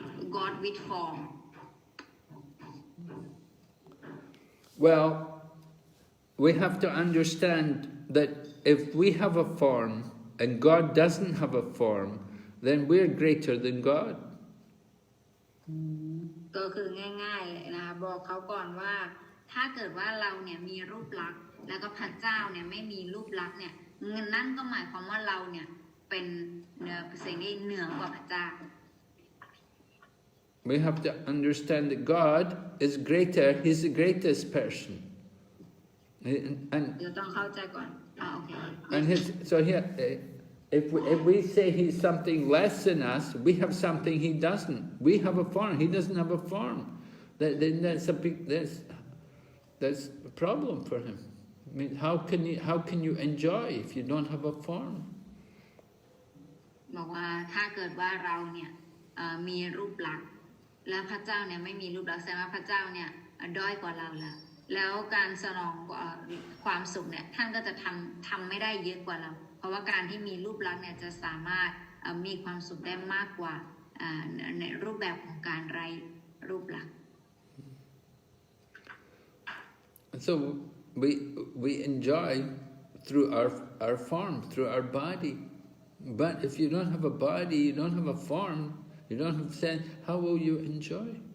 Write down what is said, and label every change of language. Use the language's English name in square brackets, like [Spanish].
[English] God with form Well, we have to understand that if we have a form and God doesn't have a form, then we're greater than God. [Thai] ก็คือง่ายๆเลยนะคะบอกเขาก่อนว่าถ้าเกิดว่าเราเนี่ยมีรูปลักษณ์แล้วก็พระเจ้าเนี่ยไม่มีรูปลักษณ์เนี่ยนั่นก็หมายความว่าเราเนี่ยเป็นสิ่งที่เหนือกว่าพระเจ้า [English] We have to understand that God is greater, He's the greatest person. And [Thai] เดี๋ยวต้องเข้าใจก่อนโอเค [English] And so here, if we say he's something less than us, we have something he doesn't. We have a form, he doesn't have a form. Then that's a problem for him. I mean, how can you enjoy if you don't have a form? [Thai] บอกว่าถ้าเกิดว่าเราเนี่ยมีรูปลักษณ์แล้วพระเจ้าเนี่ยไม่มีรูปลักษณ์แสดงว่าพระเจ้าเนี่ยด้อยกว่าเราแล้วการสนองความสุขเนี่ยท่านก็จะทำไม่ได้เยอะกว่าเราเพราะว่าการที่มีรูปลักษณ์เนี่ยจะสามารถมีความสุขได้มากกว่าในรูปแบบของการไร้รูปลักษณ์ [English] So we enjoy through our form, through our body. But if you don't have a body, you don't have a form, you don't have sense, how will you enjoy?